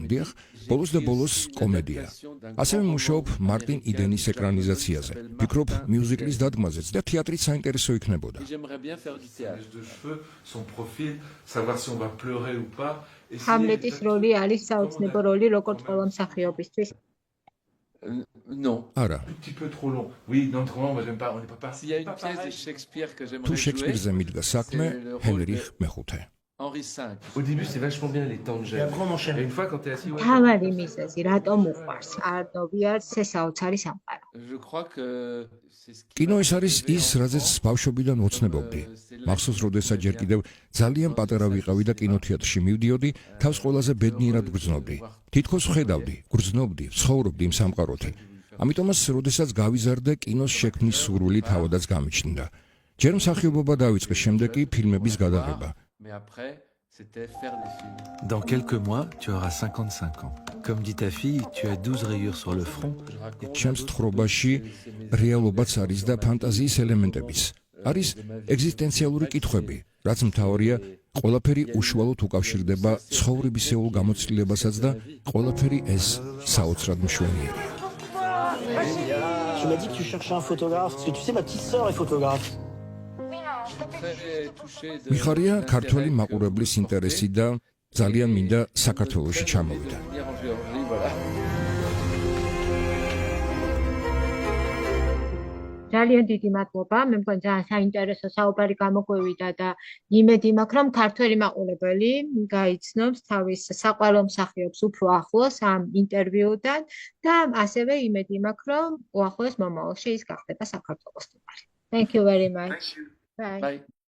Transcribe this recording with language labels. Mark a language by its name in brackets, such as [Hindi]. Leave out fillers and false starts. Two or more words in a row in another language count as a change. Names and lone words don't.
[Georgian] დიახ, ბოლოს და ბოლოს კომედია. ასევე მუშაობ მარტინ იდენის ეკრანიზაციაზე. ვფიქრობ მიუზიკლის დადგმაზეც და თეატრიც საინტერესო იქნებოდა. ჰამლეტის როლი არის საოცნებო როლი როგორც ყველა მსახიობისთვის. [French] Non. [Georgian] არა. [French] Un petit peu trop long. Oui, non, trop long, moi j'aime pas, on n'est pas parti. Il y a une pièce de Shakespeare que j'aimerais [Georgian] თუ [French] jouer. [Georgian] შექსპირზე მიდგა საქმე, ჰენრიხ მეხუთე. [French] Henri V. Au début, c'est vachement bien les temps de gêne. Et après, on enchaîne. Et une fois, quand t'es assis, ouais, [Georgian] თავარი მიზეზი რატომ უყვარს არნოვიას საოცარი სამყარო? [French] je crois que c'est ce qui... [Georgian] კინო ეს არის ის, რაზეც ბავშვობიდან ოცნებობდი. მახსოვს, როდესაც ჯერ კიდევ ძალიან პატარა ვიყავი და კინოთეატრში მივდიოდი, თავს ყველაზე ბედნიერად გრძნობდი. თითქოს ვხედავდი, გრძნობდი, ცხოვრობდი იმ სამყაროთი. ამიტომაც, როდესაც გავიზარდე, კინოს შექმნის სურვილი თავადაც გამიჩნდა. ჯერ მსახიობობა დავიწყე, შემდეგ კი ფილმების გადაღება. [French] Mais après, c'était faire des films. Dans quelques mois, tu auras 55 ans. Comme dit ta fille, tu as 12 rayures sur le front. [Georgian] ჩემს თხრობაში რეალობაც არის და ფანტაზიის ელემენტებიც. არის ეგზისტენციალური კითხვები, რაც მთავარია, ყველაფერი უშუალოდ უკავშირდება ცხოვრებისეულ გამოცდილებასაც და ყველაფერი ეს საოცრად მშვენიერია. [French] Tu m'as dit que tu cherchais un photographe, parce que tu sais, ma petite sœur est photographe. Très touché de... [Georgian] მიხარია ქართველი მაყურებლის ინტერესი და ძალიან მინდა საქართველოში ჩამოვიდა. [French] venir en Géorgie, voilà. [Georgian] ძალიან დიდი მადლობა. მე მგონი ძალიან საინტერესო საუბარი გამოგვივიდა და იმედი მაქვს რომ ქართველი მაყურებელი გაიცნობს თავის საყვარელ მსახიობს უფრო ახლოს ამ ინტერვიუდან და ასევე იმედი მაქვს რომ უახლოეს მომავალში ის გახდება საქართველოს სტუმარი. [English] Thank you very much. Thank you. Bye. Bye.